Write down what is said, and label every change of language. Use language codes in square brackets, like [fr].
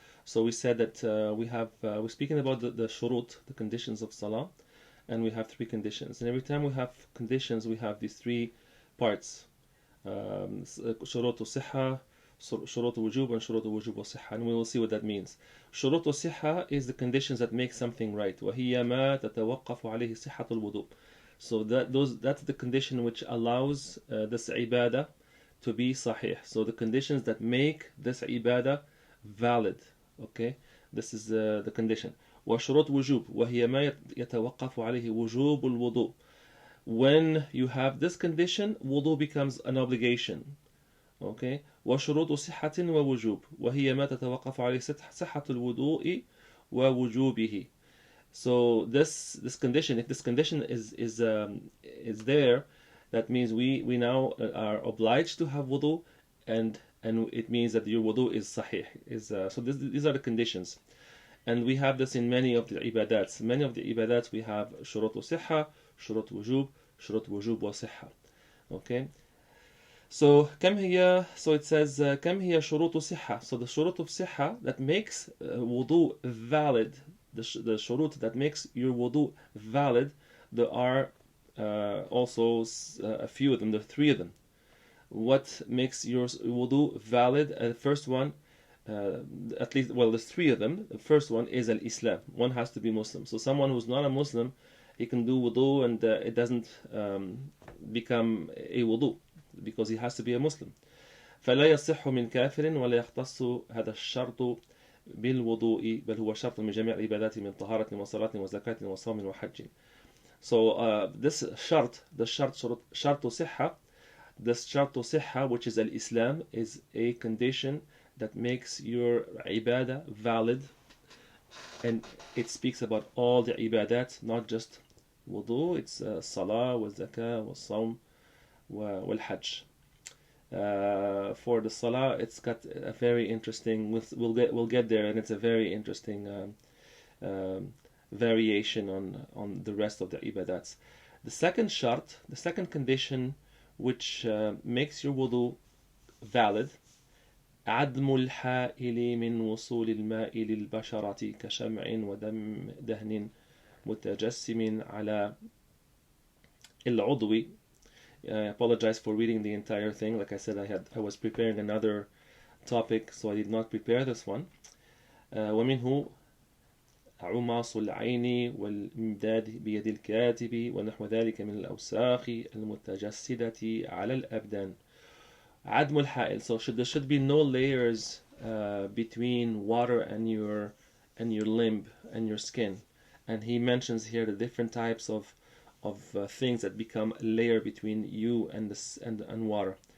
[en] So we said that we're speaking about the shurut, the conditions of salah, and we have three conditions. And every time we have conditions, we have these three parts: shurut sihha, shurut wujub, and shurut wujub wa sihha. And we will see what that means. [ar] شروط الصحة [en] is the conditions that make something right. [ar] وهي ما تتوقف عليه صحة الوضوء. [en] So that's the condition which allows this ibadah to be sahih. So the conditions that make this ibadah valid. Okay, this is the condition. [ar] وشروط وجوب وهي ما يتوقف عليه وجوب الوضوء. [en] When you have this condition, wudu becomes an obligation. [ar] Okay, وشروط صحة ووجوب وهي ما تتوقف عليه صحة الوضوء ووجوبه. [en] So this condition, if this condition is there, that means we now are obliged to have wudu, and it means that your wudu is sahih. So these are the conditions, and we have this in many of the ibadats. Many of the ibadats we have shurut sihha, shurut wujub wa sihha. Okay. So so it says [ar] كم هي شروط صحة. [en] So the shurut of sihha that makes wudu valid, the shurut that makes your wudu valid, there are also a few of them. There are three of them. What makes your wudu valid? The first one, at least, well, there's three of them. The first one is al-Islam. One has to be Muslim. So someone who's not a Muslim, he can do wudu and it doesn't become a wudu, because he has to be a Muslim. [ar] فلا يصح من كافر ولا يختص هذا الشرط بالوضوء بل هو شرط من جميع العبادات من طهارة وصلاة وزكاة وصوم وحج. [en] So this shart, the [ar] شرط صحة, [en] this شرط صحة, which is al-Islam, is a condition that makes your ibadah valid, and it speaks about all the ibadat, not just wudu. It's salah, wa zakah, wa sawm, wal hajj. For the salah, it's got a very interesting. We'll get there, and it's a very interesting variation on the rest of the ibadats. The second shart, the second condition, which makes your wudu valid: [ar] عدم الحائل من وصول الماء للبشرة كشمع ودهن متجسم على العضو. [en] I apologize for reading the entire thing. Like I said, I was preparing another topic, so I did not prepare this one. [ar] ومنه عماص العين والإمداد بيد الكاتب ونحو ذلك من الأوساخ المتجسدة على الأبدان. عدم الحائل. [en] So there should be no layers between water and your limb and your skin. And he mentions here the different types of things that become a layer between you and water.